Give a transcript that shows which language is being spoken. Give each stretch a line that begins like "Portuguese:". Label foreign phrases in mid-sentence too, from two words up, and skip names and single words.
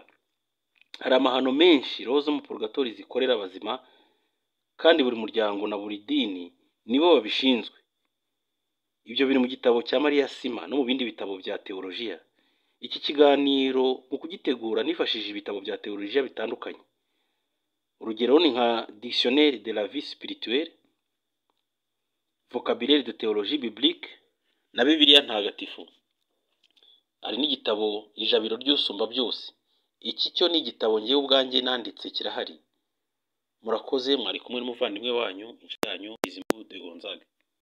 Kinyarwanda: Hari amahano menshi roho zo mu purgatori zikorera abazima, kandi buri muryango na buri dini nibo babishinzwe. Ibyo biri mu gitabo cya Mariya Sima no mu bindi bitabo bya teolojiya. Iki kiganiro mu kugitegura nifashishije ibitabo bya teolojiya bitandukanye. Urugero ni nka Dictionnaire de la vie spirituelle, Vocabulaire de théologie biblique na Bibiliya ntagatifu. Hari n'igitabo Ijabiro ry'Usumba byose. Iki cyo ni igitabo ngewe ubwanjye nanditse kirahari. Murakoze, mwari kumwe n'umuvandimwe wanyu, inshuti yanyu Bizimana de Gonzague.